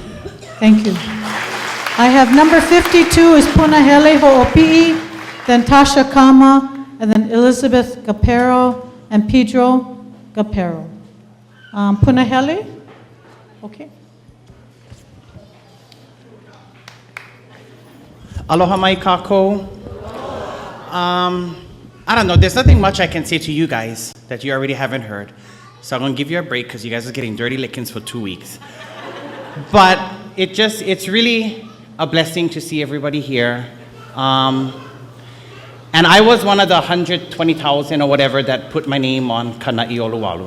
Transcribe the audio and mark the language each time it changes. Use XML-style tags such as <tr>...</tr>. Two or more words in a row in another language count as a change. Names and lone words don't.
<en>Thank you. I have number 52 is Punahele Ho'opi'i, then Tasha Kama, and then Elizabeth Gapero and Pedro Gapero. Punahele? Okay.</en> <haw>Aloha mai kākou.</haw> <en>I don't know, there's nothing much I can say to you guys that you already haven't heard. So I'm gonna give you a break because you guys are getting dirty lickings for 2 weeks. But it's really a blessing to see everybody here. And I was one of the 120,000 or whatever that put my name on Kana'i Oluwalu.</en>